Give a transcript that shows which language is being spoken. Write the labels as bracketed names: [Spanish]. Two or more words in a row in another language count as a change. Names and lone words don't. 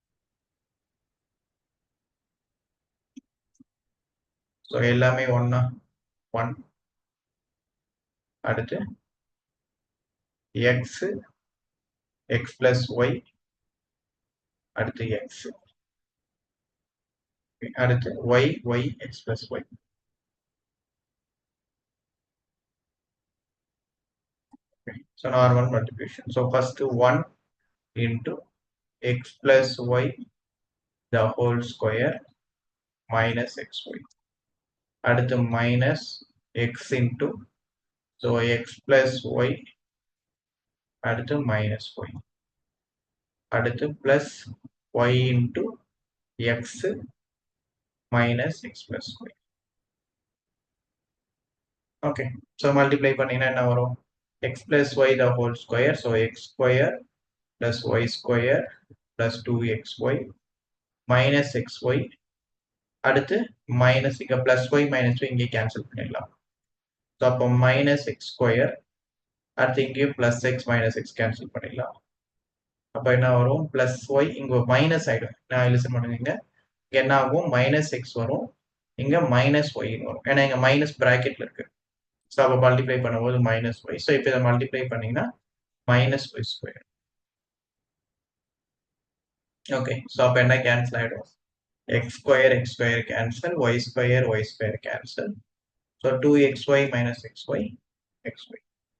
[English] ஸோ [Tamil] எல்லாமே ஒன்னா [English] 1 அடுத்து x x plus y அடுத்து எக்ஸ் அடுத்து y y x plus y so normal multiplication so first 1 into x plus y the whole square minus xy அடுத்து minus x into so x plus y அடுத்து minus y அடுத்து plus y into x minus x plus y okay so multiply [Tamil] பண்ணீங்கன்னா என்ன வரும் [English] x plus y the whole square so x square plus y square plus 2xy minus xy அடுத்து மைனஸ் இங்க plus y minus y [Tamil] இங்கே கேன்சல் பண்ணிடலாம் ஸோ அப்போ [English] minus x square [Tamil] அடுத்து இங்கேயும் [English] plus x minus x cancel [Tamil] பண்ணிடலாம் அப்போ என்ன வரும் [English] plus y [Tamil] இங்க மைனஸ் ஆயிடும் நான் லிசன் பண்ணுங்க இங்க என்ன ஆகும் [English] minus x [Tamil] வரும் இங்க மைனஸ் ஒய்னு வரும் ஏன்னா இங்க மைனஸ் பிராக்கெட்ல இருக்கு ஸோ அப்போ மல்டிப்ளை பண்ணும்போது [English] minus y so [Tamil] இப்போ இதை மல்டிப்ளை பண்ணீங்கன்னா [English] minus y square okay so [Tamil] அப்போ என்ன கேன்சல் ஆயிடும் [English] x square cancel y square cancel so 2xy minus xy xy